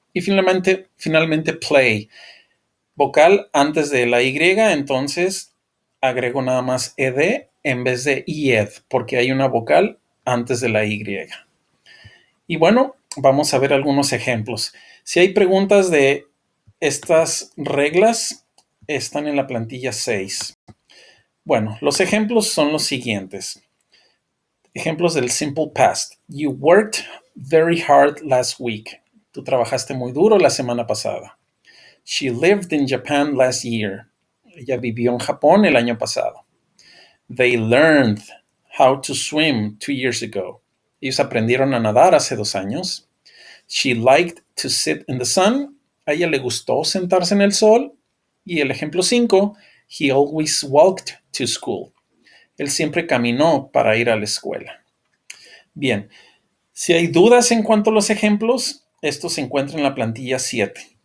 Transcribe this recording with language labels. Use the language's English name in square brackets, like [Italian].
[Spanish] Y finalmente play, vocal antes de la Y, entonces agrego nada más ed en vez de ied, porque hay una vocal antes de la Y. Y bueno, vamos a ver algunos ejemplos. Si hay preguntas de estas reglas, están en la plantilla 6. Bueno, los ejemplos son los siguientes. Ejemplos del simple past. [English] You worked very hard last week. [Spanish] Tú trabajaste muy duro la semana pasada. [English] She lived in Japan last year. [Spanish] Ella vivió en Japón el año pasado. [English] They learned how to swim 2 years ago. [Spanish] Ellos aprendieron a nadar hace 2 años. [English] She liked to sit in the sun. [Spanish] A ella le gustó sentarse en el sol. Y el ejemplo 5, [English] he always walked to school. [Spanish] Él siempre caminó para ir a la escuela. Bien, si hay dudas en cuanto a los ejemplos, esto se encuentra en la plantilla 7.